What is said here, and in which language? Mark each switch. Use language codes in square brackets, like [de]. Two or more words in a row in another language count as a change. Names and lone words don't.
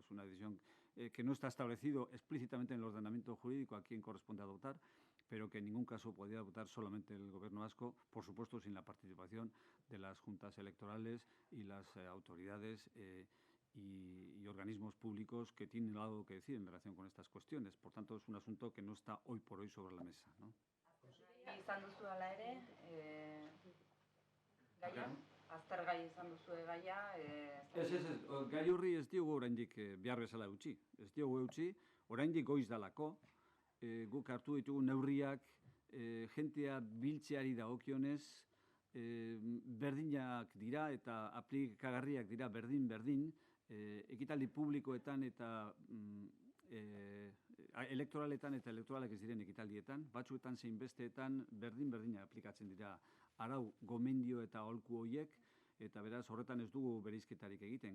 [es] Es una decisión que no está establecido explícitamente en el ordenamiento jurídico a quién corresponde adoptar, pero que en ningún caso podría adoptar solamente el Gobierno vasco, por supuesto sin la participación de las juntas electorales y las autoridades y organismos públicos que tienen algo que decir en relación con estas cuestiones. Por tanto, es un asunto que no está hoy por hoy sobre la mesa, ¿no? [eu] Izan duzu ala ere, gaia, aztergai izan duzu gaia. Ez, gai horri ez diogu oraindik behar bezala eutsi. Ez diogu eutsi, oraindik goiz dalako, guk hartu ditugu neurriak jentea biltzeari dagokionez, berdinak dira eta aplikagarriak dira berdin, ekitaldi publikoetan eta elektoraletan eta elektoralak ez diren ekitaldietan, batzuetan zein besteetan berdina aplikatzen dira arau, gomendio eta aholku horiek, eta beraz horretan ez dugu bereizketarik egiten.